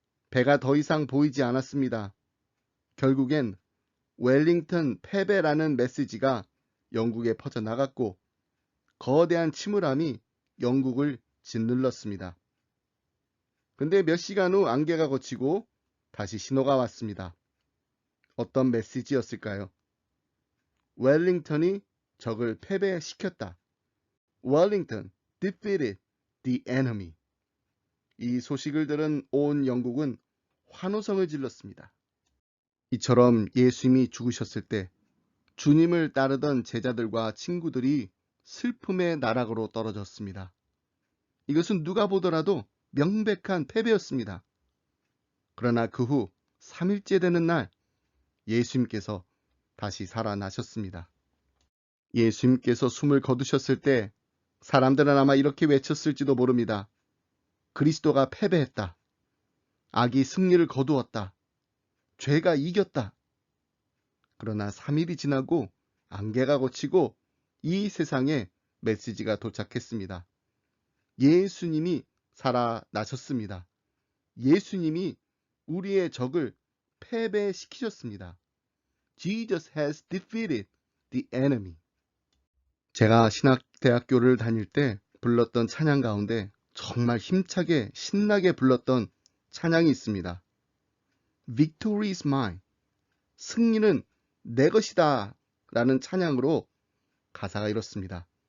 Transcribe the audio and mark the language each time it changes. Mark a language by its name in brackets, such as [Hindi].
[Korean] 배가 더 이상 보이지 않았습니다. 결국엔 웰링턴 패배라는 메시지가 영국에 퍼져나갔고 거대한 침울함이 영국을 짓눌렀습니다. 근데 몇 시간 후 안개가 걷히고 다시 신호가 왔습니다. 어떤 메시지였을까요? 웰링턴이 적을 패배시켰다. [English] Wellington defeated the enemy. [Korean] 이 소식을 들은 온 영국은 환호성을 질렀습니다. 이처럼 예수님이 죽으셨을 때 주님을 따르던 제자들과 친구들이 슬픔의 나락으로 떨어졌습니다. 이것은 누가 보더라도 명백한 패배였습니다. 그러나 그 후 3일째 되는 날 예수님께서 다시 살아나셨습니다. 예수님께서 숨을 거두셨을 때 사람들은 아마 이렇게 외쳤을지도 모릅니다. 그리스도가 패배했다. 악이 승리를 거두었다. 죄가 이겼다. 그러나 3일이 지나고 안개가 걷히고 이 세상에 메시지가 도착했습니다. 예수님이 살아나셨습니다. 예수님이 우리의 적을 패배시키셨습니다. [English] Jesus has defeated the enemy. [Korean] 제가 신학대학교를 다닐 때 불렀던 찬양 가운데 정말 힘차게 신나게 불렀던 찬양이 있습니다. [English] Victory is mine. [Korean] 승리는 내 것이다 라는 찬양으로 가사가 이렇습니다.